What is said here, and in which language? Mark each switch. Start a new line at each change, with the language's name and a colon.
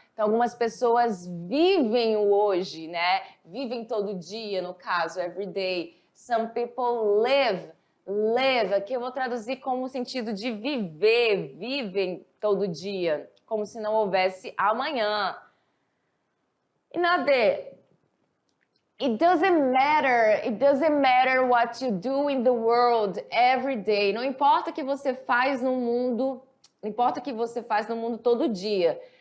Portuguese: Então, algumas pessoas vivem o hoje, né? Vivem todo dia, no caso,
English: every day. Some people live.
Portuguese: Live, aqui eu vou traduzir como sentido de viver, vivem todo dia, como se não houvesse amanhã.
English: Another, it doesn't matter what you do in the world every day.
Portuguese: Não importa o que você faz no mundo, não importa o que você faz no mundo todo dia.